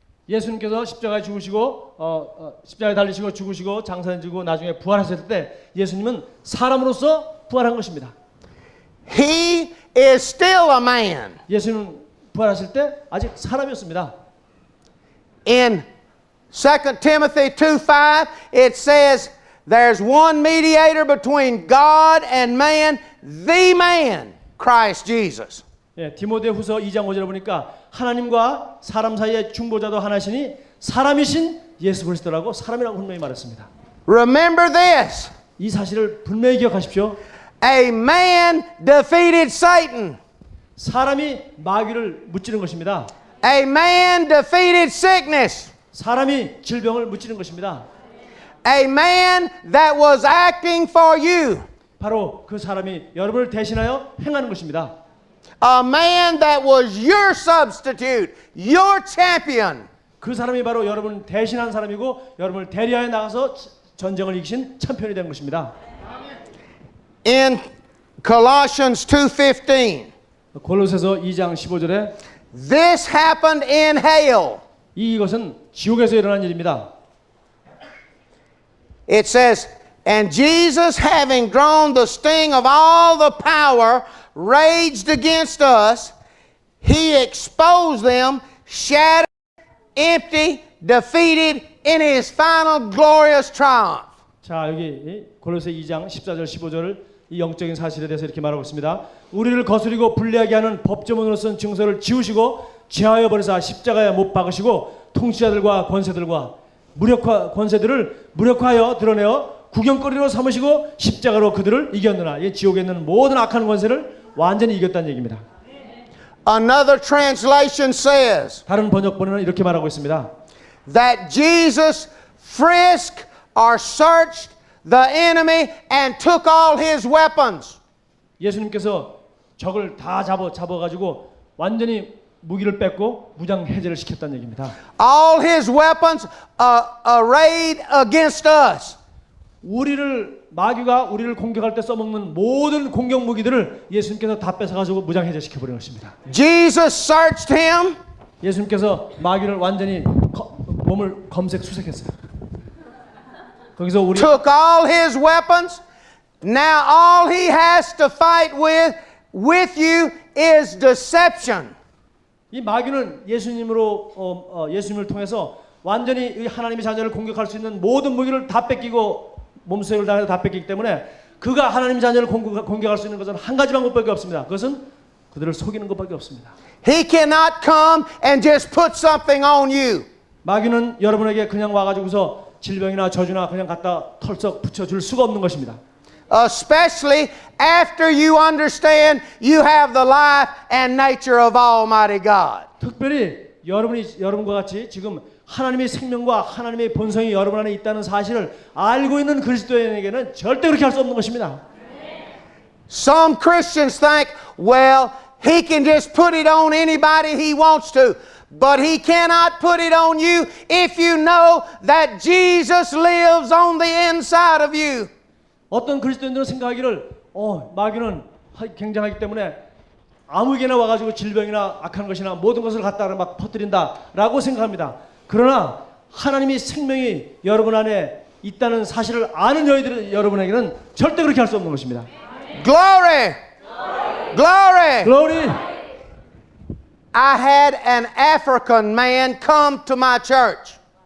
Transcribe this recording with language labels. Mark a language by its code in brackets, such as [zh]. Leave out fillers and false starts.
[ko] 예수님께서 십자가에 죽으시고 십자가에 달리시고 죽으시고 장사지고 나중에 부활하셨을 때 예수님은 사람으로서 부활한 것입니다. [en] He is still a man. [ko] 예수님은 부활하실 때 아직 사람이었습니다. [en] In 2 Timothy 2:5, it says, there's one mediator between God and man, the man, Christ Jesus. [ko] 예, 디모데후서 2장 5절에 보니까 하나님과 사람 사이의 중보자도 하나시니 사람이신 예수 그리스도라고 사람이라고 분명히 말했습니다. [en] Remember this. [ko] 이 사실을 분명히 기억하십시오. [en] A man defeated Satan. [ko] 사람이 마귀를 무찌른 것입니다. [en] A man defeated sickness. [ko] 사람이 질병을 무찌른 것입니다. [en] A man that was acting for you. [ko] 바로 그 사람이 여러분을 대신하여 행하는 것입니다. [en] A man that was your substitute, your champion. [ko] 그 사람이 바로 여러분을 대신한 사람이고 여러분을 대리하여 나가서 전쟁을 이기신 참편이 된 것입니다. [en] In Colossians 2:15, [ko] 골로새서 2장 15절에 [en] this happened in hell. [ko] 이것은 지옥에서 일어난 일입니다. [en] It says, and Jesus, having drawn the sting of all the power raged against us, he exposed them, shattered, empty, defeated in his final glorious triumph. [ko] 자, 여기 골로새 2장 14절 15절을 이 영적인 사실에 대해서 이렇게 말하고 있습니다. 우리를 거스리고 불리하게 하는 법조문으로 쓴 증서를 지우시고 제하여 버리사 십자가에 못 박으시고 통치자들과 권세들과 권세들을 무력화하여 드러내어 구경거리로 삼으시고 십자가로 그들을 이겼느라. 이 지옥에 있는 모든 악한 권세를 완전히 이겼다는 얘기입니다. [en] Another translation says [ko] 다른 번역본에는 이렇게 말하고 있습니다. [en] that Jesus frisked or searched the enemy and took all his weapons. [ko] 예수님께서 적을 다 잡아가지고 완전히 무기를 뺏고 무장 해제를 시켰다는 얘기입니다. [en] All his weapons arrayed against us. [ko] 마귀가 우리를 공격할 때 써먹는 모든 공격 무기들을 예수님께서 다 뺏어가지고 무장 해제시켜 버린 것입니다. Jesus searched him. 예수님께서 마귀를 완전히 몸을 수색했어요. 거기서 우리 [en] took all his weapons. Now all he has to fight with you is deception. [ko] 이 마귀는 예수님을 통해서 완전히 이 하나님의 자녀를 공격할 수 있는 모든 무기를 다 뺏기고 몸수색을 당해서 다 뺏기기 때문에 그가 하나님의 자녀를 공격할 수 있는 것은 한 가지 방법밖에 없습니다. 그것은 그들을 속이는 것밖에 없습니다. [en] He cannot come and just put something on you. [ko] 마귀는 여러분에게 그냥 와가지고서 질병이나 저주나 그냥 갖다 털썩 붙여줄 수가 없는 것입니다. [en] Especially after you understand you have the life and nature of Almighty God. [ko] 특별히 여러분과 같이 지금 하나님의 생명과 하나님의 본성이 여러분 안에 있다는 사실을 알고 있는 그리스도인에게는 절대 그렇게 할 수 없는 것입니다. [en] Some Christians think, well, he can just put it on anybody he wants to. But he cannot put it on you if you know that Jesus lives on the inside of you. [ko] 어떤 그리스도인들은 생각하기를 마귀는 굉장하기 때문에 아무에게나 와가지고 질병이나 악한 것이나 모든 것을 갖다 막 퍼뜨린다라고 생각합니다. 그러나 하나님의 생명이 여러분 안에 있다는 사실을 아는 여러분에게는 절대 그렇게 할 수 없는 것입니다. [en] Glory! Glory! Glory! I had an African man come to my church.